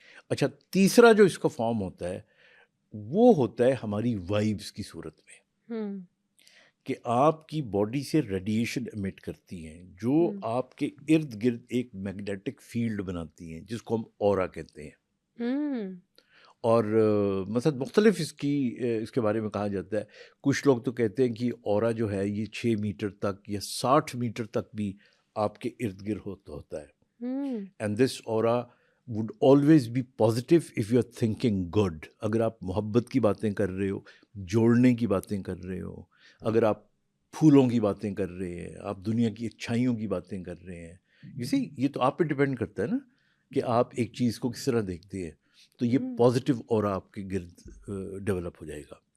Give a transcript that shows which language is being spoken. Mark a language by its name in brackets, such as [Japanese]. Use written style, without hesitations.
[Urdu] اچھا، تیسرا جو اس کا فارم ہوتا ہے وہ ہوتا ہے ہماری وائبس کی صورت میں، کہ آپ کی باڈی سے ریڈیشن ایمٹ کرتی ہیں جو آپ کے ارد گرد ایک میگنیٹک فیلڈ بناتی ہیں، جس کو ہم اورا کہتے ہیں. اور مثلا مختلف اس کے بارے میں کہا جاتا ہے. کچھ لوگ تو کہتے ہیں کہ اورا جو ہے یہ 6 میٹر تک یا 60 میٹر تک بھی آپ کے ارد گرد ہوتا ہے. [English] And this aura would always be positive if you are thinking good. [Urdu] اگر آپ محبت کی باتیں کر رہے ہو، جوڑنے کی باتیں کر رہے ہو، اگر آپ پھولوں کی باتیں کر رہے ہیں، آپ دنیا کی اچھائیوں کی باتیں کر رہے ہیں، یہ تو آپ پہ ڈیپینڈ کرتا ہے نا کہ آپ ایک چیز کو کس طرح دیکھتے ہیں. تو یہ پازیٹیو اورا آپ کے گرد ڈیولپ ہو جائے گا.